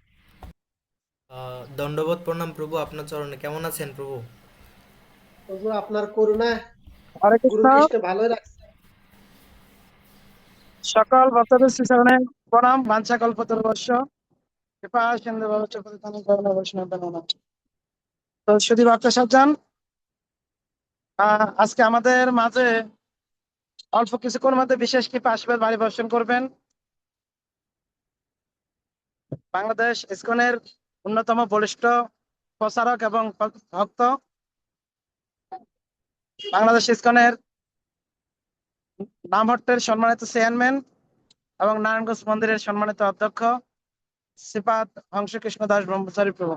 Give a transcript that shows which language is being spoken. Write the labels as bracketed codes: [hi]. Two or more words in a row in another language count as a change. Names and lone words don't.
[bn] দণ্ডবোধ প্রণাম প্রভু আপনার চরণে। কেমন আছেন প্রভু? প্রভু আপনার করুণায় হরে গুরু কৃষ্ণ। কৃষ্ণ ভালোই রাখছে। সকল ভক্তদের শ্রীচরণে প্রণাম। [sa] বাঞ্ছা কল্পতরুশ্চ কৃপা সিন্ধু ভবশ্চ পতিতানাং পাবনেভ্যো বৈষ্ণবেভ্যো নমঃ। [bn] তো সুধী ভক্ত সজ্জন, আজকে আমাদের মাঝে অল্প কিছুক্ষণের মধ্যে বিশেষ কৃপা আশীর্বাদ বাড়ি বর্ষণ করবেন বাংলাদেশ ইসকনের অন্যতম বলিষ্ঠ প্রচারক এবং ভক্ত, বাংলাদেশ ইসকনের নামহট্টের সম্মানিত চেয়ারম্যান এবং নারায়ণগঞ্জ মন্দিরের সম্মানিত অধ্যক্ষ শ্রীপাদ হংসকৃষ্ণ দাস ব্রহ্মচারী প্রভু।